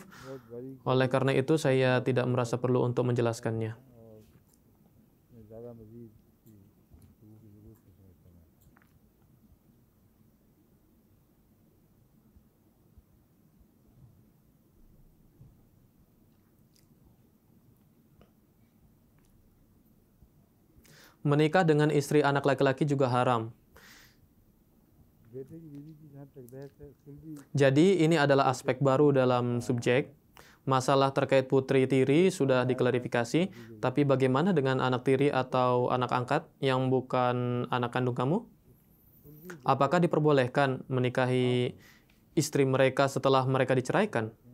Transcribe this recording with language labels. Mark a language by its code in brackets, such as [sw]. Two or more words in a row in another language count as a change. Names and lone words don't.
[ur] بہت بڑی [id] Oleh karena itu saya tidak merasa perlu untuk menjelaskannya. [ur] اور اس میں زیادہ مزید کی گفتگو کی ضرورت نہیں سمجھتا میں [id] Menikah dengan istri anak laki-laki juga haram. [ur] بیٹے کی بیوی کی جہاں تک بحث ہے سلجھی [id] Jadi ini adalah aspek baru dalam subjek. Masalah terkait putri tiri sudah diklarifikasi, tapi bagaimana dengan anak tiri atau anak angkat yang bukan anak kandung kamu? Apakah diperbolehkan menikahi istri mereka setelah mereka diceraikan?